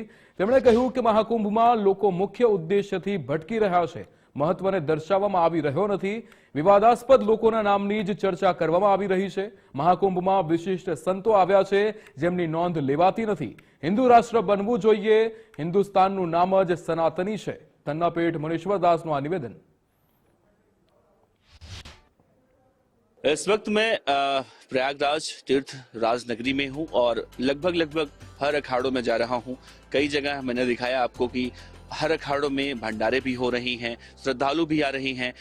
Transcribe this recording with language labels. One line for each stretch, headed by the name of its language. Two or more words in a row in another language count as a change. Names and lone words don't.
Gujarati: તેમણે કહ્યું કે મહાકુંભમાં લોકો મુખ્ય ઉદ્દેશ્યથી ભટકી રહ્યા છે, મહત્વને દર્શાવવામાં આવી રહ્યો નથી, વિવાદાસ્પદ લોકોના નામની જ ચર્ચા કરવામાં આવી રહી છે। મહાકુંભમાં વિશિષ્ટ સંતો આવ્યા છે જેમની નોંધ લેવાતી નથી। હિન્દુ રાષ્ટ્ર બનવું જોઈએ, હિન્દુસ્તાનનું નામ જ સનાતની છે। धन्नापीठ मुनीश्वर दास નું આ નિવેદન।
Hindi: इस वक्त मैं प्रयागराज तीर्थ राजनगरी में हूं और लगभग हर अखाड़ों में जा रहा हूं। कई जगह मैंने दिखाया आपको कि हर अखाड़ों में भंडारे भी हो रही हैं, श्रद्धालु भी आ रही हैं।